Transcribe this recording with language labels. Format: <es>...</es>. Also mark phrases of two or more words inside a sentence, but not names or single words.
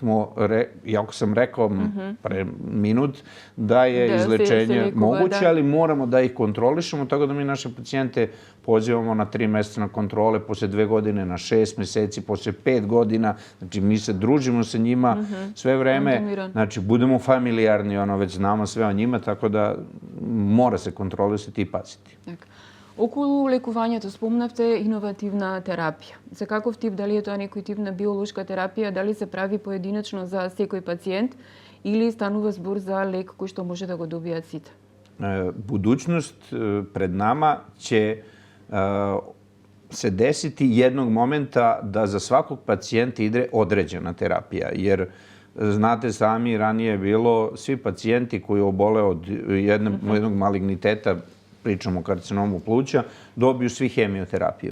<sr>sam rekao pre minut da je izlečenje moguće, ali moramo da ih kontrolišemo, tako da mi naše pacijente pozivamo na 3 mjeseca na kontrole, posle 2 godine na 6 mjeseci, posle 5 godina, znači mi se družimo sa njima sve vreme, znači budemo familijarni, već znamo sve o njima, tako da mora se kontrolisati i paziti.</sr> <mk>Околу лекувањето спомнавте иновативна терапија. За каков тип, дали е тоа некој тип на биолошка терапија, дали се прави поединечно за секој пациент или станува збор за лек кој што може да го добијат сите?</mk> <sr>Budućnost pred nama će se desiti jednog momenta da za svakog pacijenta ide određena terapija, jer znate sami, ranije je bilo svi pacijenti koji obole od jednog maligniteta, pričamo o karcinomu pluća, dobiju svi hemioterapiju.</sr>